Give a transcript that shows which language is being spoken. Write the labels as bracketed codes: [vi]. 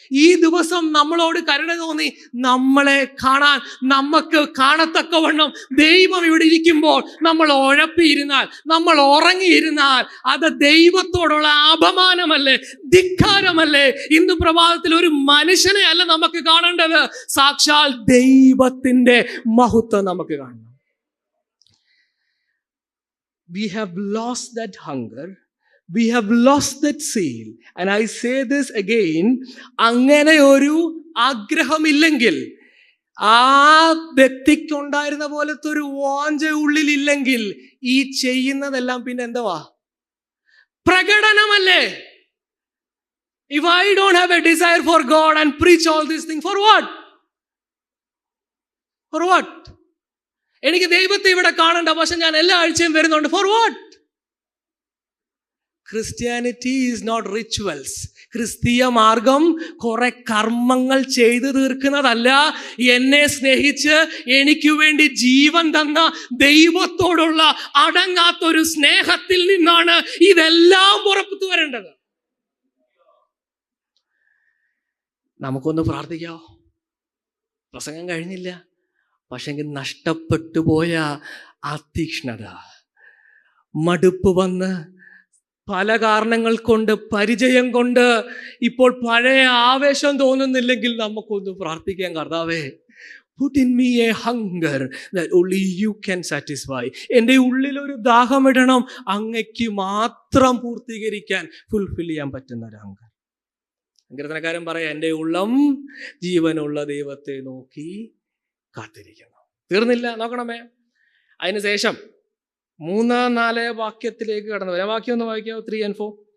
[ml] ഈ ദിവസം നമ്മളോട് കരുണ തോന്നി നമ്മളെ കാണാൻ, നമുക്ക് കാണത്തക്കവണ്ണം ദൈവം ഇവിടെ ഇരിക്കുമ്പോൾ നമ്മൾ ഉഴപ്പിയിരുന്നാൽ, നമ്മൾ ഉറങ്ങിയിരുന്നാൽ അത് ദൈവത്തോടുള്ള അപമാനമല്ലേ, ധിക്കാരമല്ലേ? ഇന്ന് പ്രഭാതത്തിൽ ഒരു മനുഷ്യനെ അല്ല നമുക്ക് കാണേണ്ടത്, സാക്ഷാൽ ദൈവത്തിന്റെ മഹത്വം നമുക്ക് കാണണം. [en] We have lost that hunger. We have lost that zeal. And I say this again, [ml] അങ്ങനെ ഒരു ആഗ്രഹമില്ലെങ്കിൽ, ആ വ്യക്തിക്കുണ്ടായിരുന്ന പോലത്തെ ഒരു വാഞ്ച ഉള്ളിലില്ലെങ്കിൽ ഈ ചെയ്യുന്നതെല്ലാം പിന്നെ എന്തുവാ? പ്രകടനമല്ലേ? [en] If I don't have a desire for God and preach all these things, for what? For what? [ml] എനിക്ക് ദൈവത്തെ ഇവിടെ കാണണ്ട, പക്ഷെ ഞാൻ എല്ലാ ആഴ്ചയും വരുന്നുണ്ട്. [en] For what? Christianity is not rituals. [ml] ക്രിസ്തീയ മാർഗം കുറെ കർമ്മങ്ങൾ ചെയ്തു തീർക്കുന്നതല്ല. എന്നെ സ്നേഹിച്ച് എനിക്ക് വേണ്ടി ജീവൻ തന്ന ദൈവത്തോടുള്ള അടങ്ങാത്തൊരു സ്നേഹത്തിൽ നിന്നാണ് ഇതെല്ലാം പുറത്തു വരേണ്ടത്. നമുക്കൊന്ന് പ്രാർത്ഥിക്കാവോ? പ്രസംഗം കഴിഞ്ഞില്ല, പക്ഷെങ്കിൽ നഷ്ടപ്പെട്ടു പോയ ആ തീക്ഷ്ണത, മടുപ്പ് വന്ന് പല കാരണങ്ങൾ കൊണ്ട്, പരിചയം കൊണ്ട് ഇപ്പോൾ പഴയ ആവേശം തോന്നുന്നില്ലെങ്കിൽ നമുക്കൊന്ന് പ്രാർത്ഥിക്കാൻ. കർത്താവേ, [en] put in me a hunger that only you can satisfy. [ml] എൻ്റെ ഉള്ളിലൊരു ദാഹമിടണം, അങ്ങയ്ക്ക് മാത്രം പൂർത്തീകരിക്കാൻ, ഫുൾഫിൽ ചെയ്യാൻ പറ്റുന്ന ഒരു ഹങ്കർ. സങ്കീർത്തനക്കാരൻ പറയാം, എൻ്റെ ഉള്ളം ജീവനുള്ള ദൈവത്തെ നോക്കി കാത്തിരിക്കുന്നു. തീർന്നില്ല, നോക്കണമേ. അതിനുശേഷം 3-4 വാക്യത്തിലേക്ക് കടന്നു വരാം. വാക്യം ഒന്ന് വായിക്കാമോ? [en] 3 and 4.